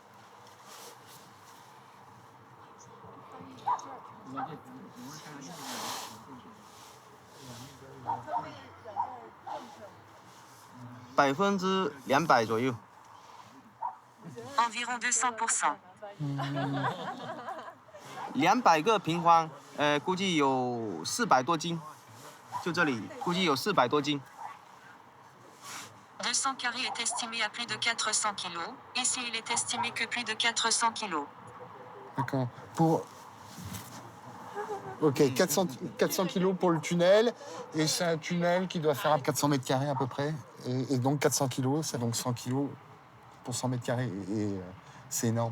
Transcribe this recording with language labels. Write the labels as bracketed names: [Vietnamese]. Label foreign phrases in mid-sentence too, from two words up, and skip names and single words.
[French] Environ 200%. [Chinese] 200 个平方，估计有400多斤，就这里估计有400多斤。 [French] 200 carrés est estimé à plus de 400 kilos. Ici, il est estimé que plus de 400 kilos. D'accord. Ok, 400 kilos pour le tunnel, et c'est un tunnel qui doit faire 400 mètres carrés à peu près, et donc 400 kilos, c'est donc 100 kilos pour 100 mètres carrés, et c'est énorme.